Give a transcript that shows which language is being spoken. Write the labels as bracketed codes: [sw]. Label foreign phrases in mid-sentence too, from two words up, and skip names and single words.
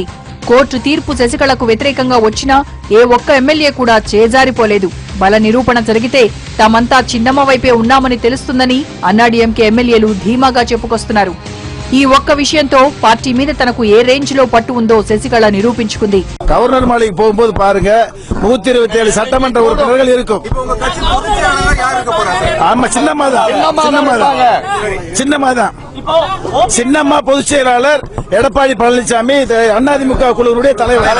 [te] కోర్టు తీర్పు శశికళకు వ్యతిరేకంగా వచ్చినా ఏ ఒక్క ఎమ్మెల్యే కూడా చేజారిపోలేదు. బల నిరూపణ జరిగితే తామంతా చిన్నమ్మ వైపే ఉన్నామని తెలుస్తుందని అన్నాడీఎంకే ఎమ్మెల్యేలు ధీమాగా చెప్పుకొస్తున్నారు. ఈ ఒక్క విషయంతో పార్టీ మీద తనకు ఏ రేంజ్ లో పట్టు ఉందో శశికళ నిరూపించుకుంది. [ta] கவர்னர் மாளிகை போகும்போது பாருங்க 127 சட்டமன்ற உறுப்பினர்கள் இருக்கும். ஆமா, சின்னம்மா பொதுச் செயலாளர் எடப்பாடி பழனிசாமி அதிமுக குழுவினுடைய தலைவர்,